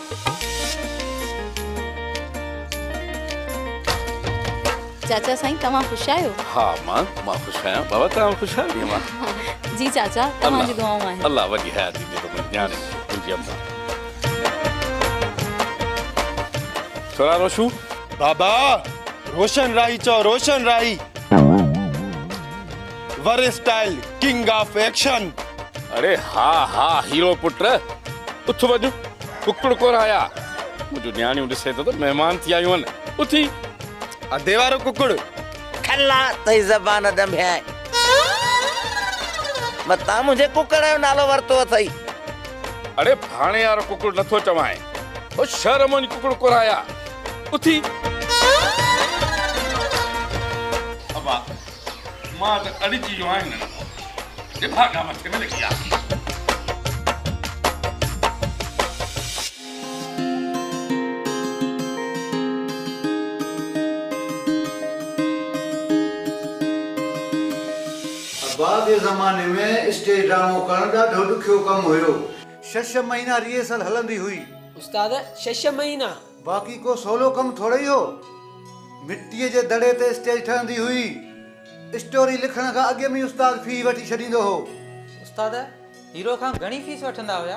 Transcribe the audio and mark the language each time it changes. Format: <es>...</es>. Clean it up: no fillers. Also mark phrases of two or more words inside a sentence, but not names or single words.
<sd>चाचा साईं तव्हां खुश आहियो हाँ मां खुश आहियां बाबा तव्हां खुश आहियो मां जी चाचा तव्हांजी दुआऊं आहिनि अल्लाह वॾी हयाती ॾे तो न्याणे तुंहिंजी अम्मा छोरा रोशू बाबा रोशन राही चो रोशन राही वर</sd> <en>style king of action.</en> <sd>अरे हाँ हाँ हीरो पुत्र उठ वञ कुकड़ कोन आया मुझो न्याणियूं ॾिसे तो मेहमान थी आयूं आहिनि उथी अधे वारो कुकड़ खल्ला तई ज़बान दंभिया मता मुझे कुकड़ जो नालो वरतो अथई। अरे भाणे वारो कुकड़ नथो चवाए ओ शर्म वञ कुकड़ कोन आया उथी अबा मां त अड़िजी वियो आहियां न भागा मथे में लगी आ।</sd> <hi>बाद के ज़माने में</hi> <sd>स्टेज ड्रामो करण ॾाढो ॾुखियो कमु हुयो। 6 महीना रिहर्सल हलंदी हुई। उस्ताद 6 महीना बाक़ी को सोलो कमु थोड़े ही हो। मिट्टीअ जे दड़े ते स्टेज ठहंदी हुई। स्टोरी लिखण खां अॻु में उस्ताद फी वठी छॾींदो हो। उस्ताद हीरो खां घणी फीस वठंदा हुया?</sd>